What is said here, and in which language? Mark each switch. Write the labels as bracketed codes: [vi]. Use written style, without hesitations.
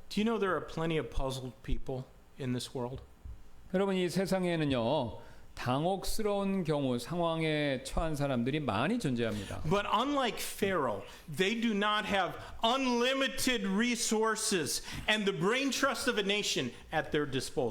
[en] Do you know there are plenty of puzzled people in this world? [ko] 여러분 이 세상에는요 당혹스러운 경우 상황에 처한 사람들이 많이 존재합니다. [en] But unlike Pharaoh, they do not have unlimited resources and the brain trust of a nation at their disposal.